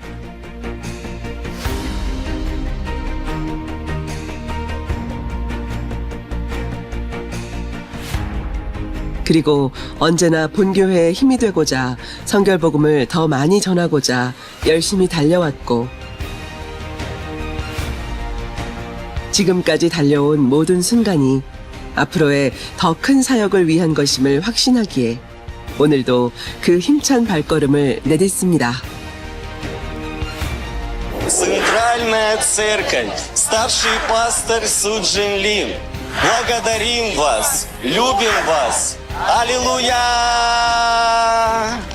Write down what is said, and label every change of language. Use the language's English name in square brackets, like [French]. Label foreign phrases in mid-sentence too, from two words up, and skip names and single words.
[Korean] 그리고 언제나 본교회의 힘이 되고자 성결복음을 더 많이 전하고자 열심히 달려왔고 지금까지 달려온 모든 순간이 앞으로의 더 큰 사역을 위한 것임을 확신하기에 오늘도 그 힘찬 발걸음을 내딛습니다. [Russian] Центральная церковь, старший пастор Суджин Лин. Благодарим вас, любим вас. Аллилуйя!